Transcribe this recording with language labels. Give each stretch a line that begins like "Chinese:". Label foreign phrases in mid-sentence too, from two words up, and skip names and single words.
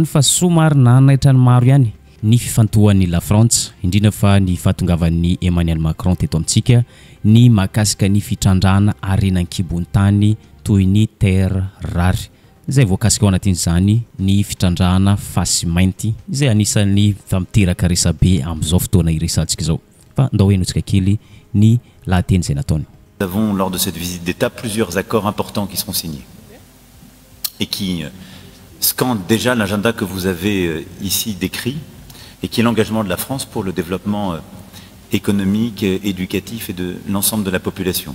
Malagasy: fa somary nanaitra ny maro ihany ny fifantohan'ny La France indrindra fa ny fahatongavan'ny Emmanuel Macron teto amintsika ny makasika ny fitrandrana arenan-kibony tany toy ny
French: terre rare
Malagasy: zay voakasika ao anatin'izany ny fitrandrana fasy mainty izay anisan'ny famiteraka resabe amin'izao fotoana iresantsika zao fa ndao henotsika kely ny lahateny zay nataony.
French: Nous avons lors de cette visite d'État plusieurs accords importants qui seront signés et qui scandent déjà l'agenda que vous avez ici décrit et qui est l'engagement de la France pour le développement économique, éducatif et de l'ensemble de la population.